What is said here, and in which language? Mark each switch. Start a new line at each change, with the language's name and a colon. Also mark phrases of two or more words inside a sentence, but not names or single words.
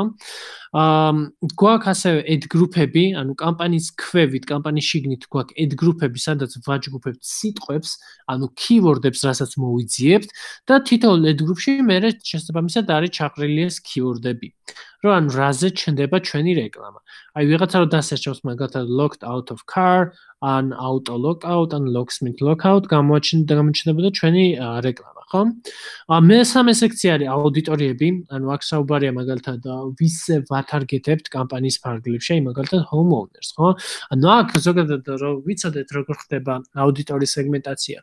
Georgian: გვაქვს ასევე
English: ad group-ები,
Georgian: ანუ კამპანიის ქვევით, კამპანიის შიგნით გვაქვს
English: ad group-ები,
Georgian: სადაც ვაჯგუფებთ სიტყვებს, ანუ keyword-ებს, რასაც მოვიძიებთ და თითოეულ
English: ad group-ში
Georgian: მე შესაბამისად არის ჩაყრილი ეს keyword-ები. რომ ანუ რაზე ჩნდება ჩვენი რეკლამა. აი ვიღაცა რომ დასერჩავს მაგალითად
English: locked out of car,
Georgian: ან
English: auto lockout,
Georgian: ან
English: locksmith lockout
Georgian: გამოჩნდებოდა ჩვენი რეკლამა, ხო? მესამე სექცია არის აუდიტორიები, ანუ აქ საუბარია მაგალითად ვის ვათარგეტებთ კამპანიის ფარგლებში, აი მაგალითად homeowners, ხო? ანუ აქ ზოგადად რომ ვიცოდეთ როგორ ხდება აუდიტორიის სეგმენტაცია.